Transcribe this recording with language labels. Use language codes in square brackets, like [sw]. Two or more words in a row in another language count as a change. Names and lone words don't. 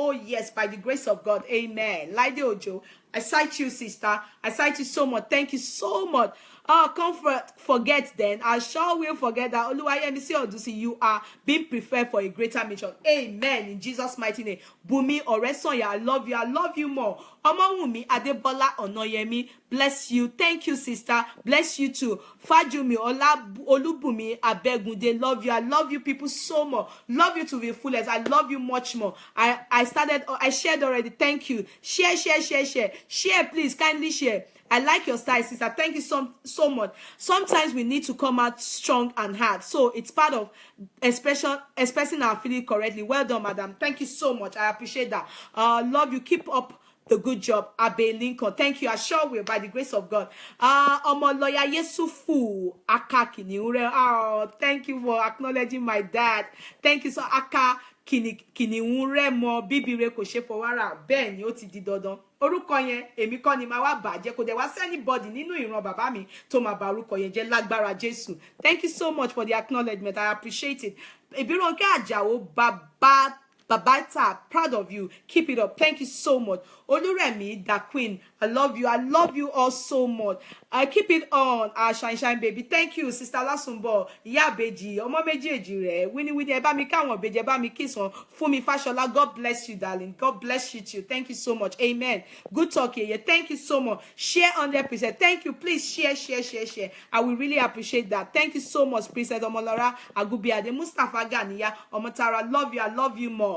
[en] Oh yes, by the grace of God. Amen. Laide Ojo, I cite you, sister. I cite you so much. Thank you so much. Forget then. I sure will forget that. Oluwayemisi Odusi, you are being preferred for a greater mission. Amen. In Jesus' mighty name. Bumi Oresonya, I love you more. Omawumi Adebola Onoyemi, bless you. Thank you, sister. Bless you too. Fajumi Olubumi Abegunde, love you. I love you people so much. Love you to the fullest. I love you much more. I shared already. Thank you. Share. Share, please. Kindly share. I like your style, sister. Thank you so much. Sometimes we need to come out strong and hard. So it's part of expressing our feeling correctly. Well done, madam. Thank you so much. I appreciate that. Love you. Keep up the good job. Abe Lincoln. Thank you. I sure will, by the grace of God. Omoloya Yesufu Akakini. Oh, thank you for acknowledging my dad. Thank you so [yo] Aka Kiniunre mo bibire kò ṣe fọwara bẹ́ẹ̀ ni ó ti di dandan. Orúkọ yẹn èmi kọ́ ni máa wá bàjẹ́ kò dẹ̀ wá sí anybody nínú ìran bàbá mi tó máa bà orúkọ yẹn jẹ́ lágbára Jésù. [en] Thank you so much for the acknowledgement. I appreciate it. Ebironke Ajao Babata, proud of you. Keep it up. Thank you so much. Oluremi, the queen, I love you. I love you all so much. I keep it on. Shine, baby. Thank you, sister Lasumbo. [yo] Ya beji, omo meji ejire. Winnie, eba mi ka won beji, eba mi kiss won. [en] Fumi Fashola, God bless you, darling. God bless you too. Thank you so much. Amen. Good talk here. Thank you so much. Share 100%. Thank you. Please share. I will really appreciate that. Thank you so much, Princess Omolara Agubiade, Mustafa Ganiya, Omotara. Love you. I love you more.